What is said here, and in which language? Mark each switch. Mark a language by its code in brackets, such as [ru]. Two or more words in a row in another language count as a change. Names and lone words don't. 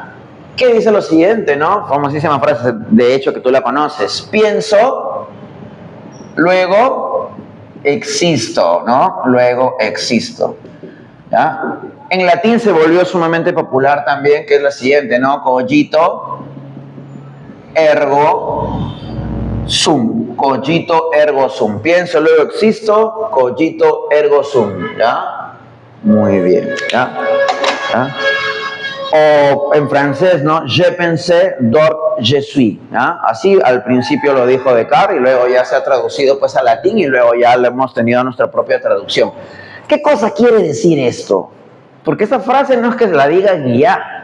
[es] ¿Qué dice lo siguiente, no? Famosísima frase, de hecho, que tú la conoces. Pienso, luego existo, ¿no? Luego existo, ¿ya? En latín se volvió sumamente popular también, que es la siguiente, ¿no? [la] Cogito, ergo, sum. Cogito, ergo, sum. [es] Pienso, luego existo, [la] cogito, ergo, sum, [es] ¿ya? Muy bien, ¿ya? ¿Ya? O en francés, ¿no? [fr] Je pensais, donc je suis, [es] ¿ya? Así al principio lo dijo Descartes y luego ya se ha traducido pues al latín y luego ya le hemos tenido nuestra propia traducción. ¿Qué cosa quiere decir esto? Porque esa frase no es que la diga ya.